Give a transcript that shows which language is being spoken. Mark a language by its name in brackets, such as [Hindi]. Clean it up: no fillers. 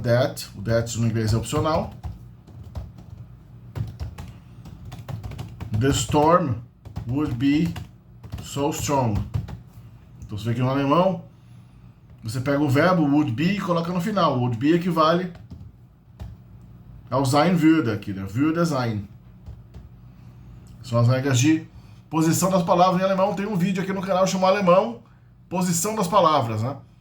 [Portuguese] That, o that no inglês é opcional. [English] The storm would be so strong. [Portuguese] Então você vê que no alemão, você pega o verbo would be e coloca no final. Would be equivale ao [German] sein würde [Portuguese] aqui, né? [German] Würde sein. [Portuguese] São as regras de posição das palavras em alemão. Tem um vídeo aqui no canal chamado Alemão, Posição das Palavras, né?